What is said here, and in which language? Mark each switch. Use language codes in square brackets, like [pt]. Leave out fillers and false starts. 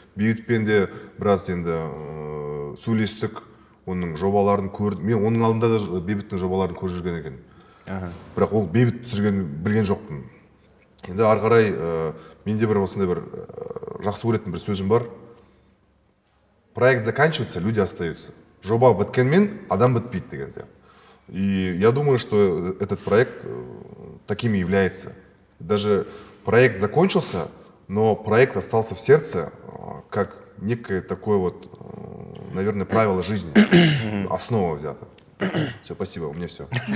[kk] Бейбітпен де біраз енді сөйлестік, оның жобаларын көрдім. Мен оның алдында да Бейбіттің жобаларын көріп жүрген екен. Бірақ ол Бейбіт түсірген білген жоқпын. Енді ары қарай менде бір осындай бір жақсы көретін бір сөзім бар. [ru] Проект заканчивается, люди остаются. [kk] Жоба біткенмен адам бітпейді деген сияқты. [ru] И я думаю, что этот проект таким и является. Даже проект закончился, но проект остался в сердце как некое такое вот, наверное, правило жизни, основа взята. Все, спасибо, у меня все.